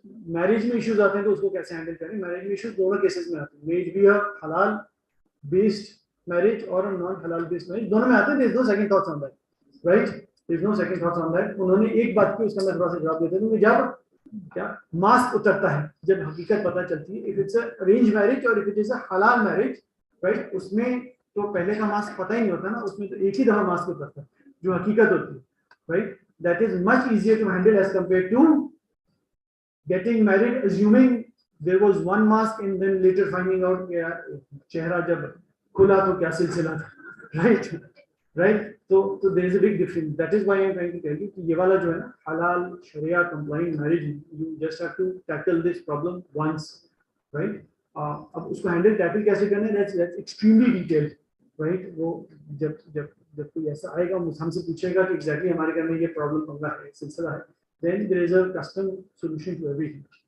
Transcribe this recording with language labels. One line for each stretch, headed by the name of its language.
Hindi: Marriage में issues आते हैं तो उसको कैसे हैंडल करें मैरिज में इश्यूज दोनों केसेस में आते हैं मेज भी हलाल बेस्ड मैरिज और नॉन हलाल बेस्ड मैरिज दोनों में आते हैं
English: there is no second thoughts on that
Hindi: right there is no second thoughts on that उन्होंने एक बात की उसका मैं थोड़ा सा जवाब देता हूं जब क्या मास्क उतरता है जब हकीकत पता चलती है if it's a arrange marriage और इफ इट इज अ हलाल मैरिज राइट उसमें तो पहले का मास्क पता ही नहीं होता ना उसमें तो एक ही दफा मास्क उतरता है जो हकीकत होती है right
English: that is much easier to handle as compare to getting married assuming there was one mask and then later finding out
Hindi: कि यार चेहरा जब खुला तो क्या सिलसिला था,
English: right? Right? So there is a big difference. That is why I am trying to tell you
Hindi: कि ये वाला जो है ना
English: halal sharia compliant marriage, you just have to tackle this problem once, right?
Hindi: अब उसको handle tackle कैसे करना है,
English: that's extremely detailed,
Hindi: right? वो जब कोई ऐसा आएगा हमसे पूछेगा कि exactly हमारे घर में ये problem पंगा है, सिलसिला है,
English: then there is a custom solution to everything.